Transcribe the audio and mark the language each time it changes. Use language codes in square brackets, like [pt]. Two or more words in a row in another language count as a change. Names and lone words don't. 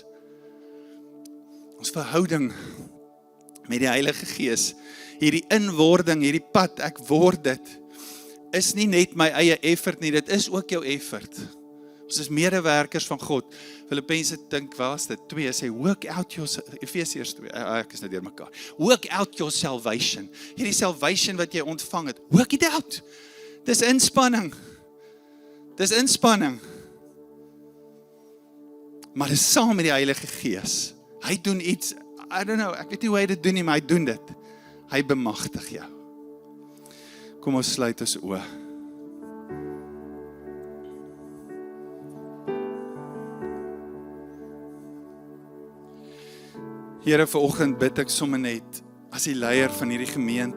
[af] Ons verhouding met die Heilige Gees, hierdie inwording, hierdie pad, ek word dit, is nie net my eie effort nie, dit is ook jou effort. Ons is medewerkers van God. Filippense dink, waar is dit? 2 sê, [en] work out your, [af] Efesiërs 2, ek is nou deur mekaar. [en] Work out your salvation. [af] Hierdie salvation wat jy ontvang het, [en] work it out. [af] Dis inspanning. Dis inspanning. Maar dis saam met die Heilige Gees. Hy doen iets, [en] I don't know, [af] ek weet nie hoe hy dit doen nie, maar hy doen dit. Hy bemagtig jou. Kom ons sluit ons oë. Here, vanoggend bid ek sommer net as die leier van hierdie gemeente.